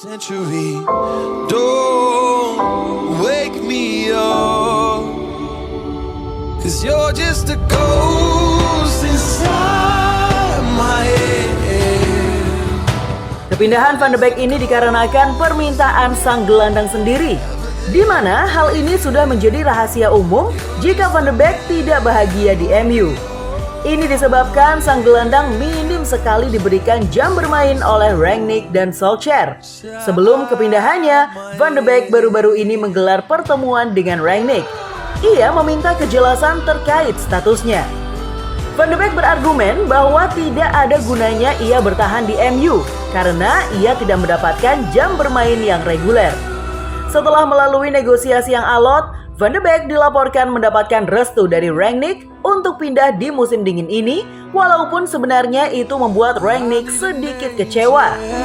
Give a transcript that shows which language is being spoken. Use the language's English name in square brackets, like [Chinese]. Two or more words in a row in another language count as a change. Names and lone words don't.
[Indonesian] Kepindahan Van der Beek ini dikarenakan permintaan sang gelandang sendiri, di mana hal ini sudah menjadi rahasia umum jika Van der Beek tidak bahagia di MU. Ini disebabkan sang gelandang minim sekali diberikan jam bermain oleh Rangnick dan Solskjaer. Sebelum kepindahannya, Van der Beek baru-baru ini menggelar pertemuan dengan Rangnick. Ia meminta kejelasan terkait statusnya. Van der Beek berargumen bahwa tidak ada gunanya ia bertahan di MU karena ia tidak mendapatkan jam bermain yang reguler. Setelah melalui negosiasi yang alot, Van der Beek dilaporkan mendapatkan restu dari Rangnick untuk pindah di musim dingin ini, walaupun sebenarnya itu membuat Rangnick sedikit kecewa.